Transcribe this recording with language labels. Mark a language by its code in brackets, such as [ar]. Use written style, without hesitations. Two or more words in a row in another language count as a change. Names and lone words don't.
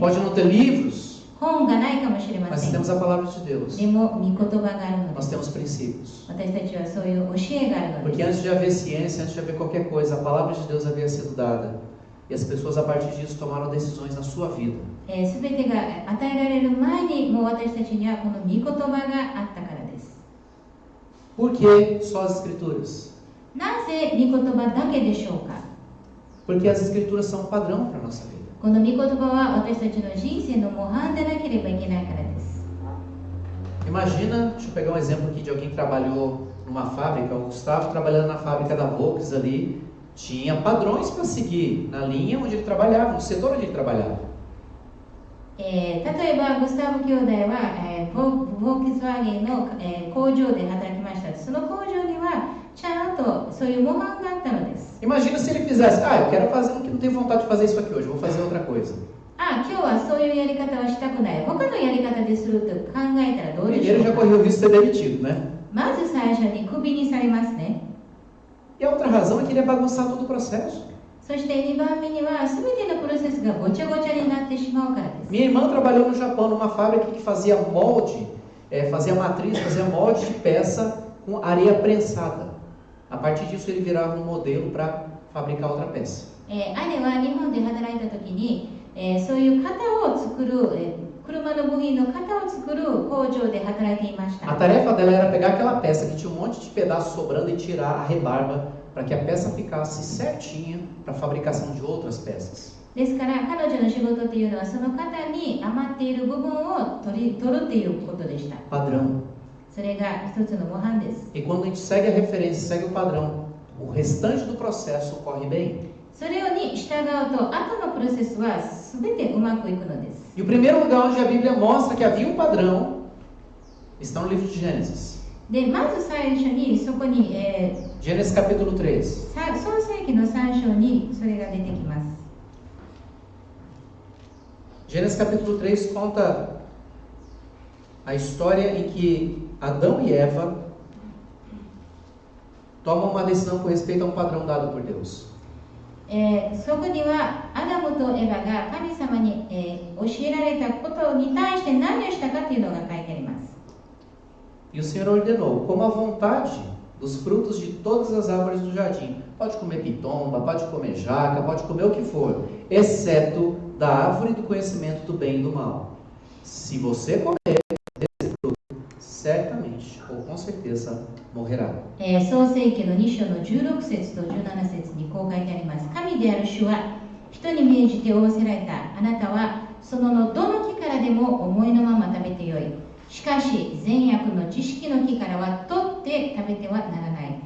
[pt] Pode não ter livros. [ja] 本がないかもしれま [pt] Mas [ja] せん。 [pt] temos a palavra de Deus. [ja] でも御言葉があるので [pt] Nós [ja] す。 [pt] temos princípios. [ja] 私たちはそういう教えがあるの [pt] Porque [ja] です [pt] antes de haver ciência, antes de haver qualquer coisa, a palavra de Deus havia sido dada. E as pessoas a partir disso tomaram decisões na sua vida. [ja] すべてが与えられる前にもう私たちにはこの御言葉があったからです。 [pt] Por que só as escrituras? [ja] なぜ御言葉だけでしょうか。 [pt] Porque as escrituras são um padrão para a nossa vida. [ja] この御言葉は私たちの人生の模範でなければいけないからです。 [pt] Imagina, deixa eu pegar um exemplo aqui de alguém que trabalhou numa fábrica, o Gustavo trabalhando na fábrica da Volks ali, tinha padrões para seguir na linha onde ele trabalhava, no setor onde ele trabalhava. [ja] 例えばグスタブ兄弟は、ボークスワーゲンの、工場で働きました。その工場にはちゃんとそういう模範があったのです。 [pt] Imagina se ele fizesse, eu quero fazer um que não tenho vontade de fazer isso aqui hoje, vou fazer outra coisa. [ja] 今日はそういうやり方はしたくない。他のやり方ですると考えたらどうでしょ [pt] Primeiro [ja] う [pt] já [ja] か。 [pt] correu o risco de ser demitido, né? [ja] まず最初にクビにされますね。 [pt] E a outra razão é que ele ia bagunçar todo o processo. [ja] そして2番目には全てのプロセスがごちゃごちゃになってしまうからです。 [pt] Minha irmã trabalhou no Japão numa fábrica que fazia molde, fazia matriz, fazia molde de peça com areia prensada. A partir disso ele virava um modelo para fabricar outra peça. [ja] 姉は日本で働いた時に、そういう型を作る、車の部品の型を作る工場で働いていました。 [pt] A tarefa dela era pegar aquela peça que tinha um monte de pedaço sobrando e tirar a rebarba para que a peça ficasse certinha para a fabricação de outras peças. [ja] ですから彼女の仕事というのはその型に余っている部分を取るということでした。 [pt] Padrão. [ja] それが一つの模範です。 [pt] E quando a gente segue a referência, segue o padrão, o restante do processo corre bem. [ja] それに従うと後のプロセスは全てうまくいくのです。 [pt] E o primeiro lugar onde a Bíblia mostra que havia um padrão está no livro de Gênesis. [ja] でまず最初にそこに、 [pt] Gênesis capítulo 3. [ja] 創世記の3章にそれが出てきます。 [pt] Gênesis capítulo 3 conta a história em que Adão e Eva tomam uma decisão com respeito a um padrão dado por Deus. [ja] そこにはアダムとエバが神様に、教えられたことに対して何をしたかというのが書いてあります。 [pt] E o Senhor ordenou, coma à vontade dos frutos de todas as árvores do jardim. Pode comer pitomba, pode comer jaca, pode comer o que for, exceto da árvore do conhecimento do bem e do mal. Se você comer desse fruto, certamente, ou com certeza, morrerá. [ja] 創世記の2章の16節と17節にこう書いてあります。神である主は人に命じて仰せられた。あなたはそのどの木からでも思いのまま食べてよい。しかし善悪の知識の木からは取って食べてはならない。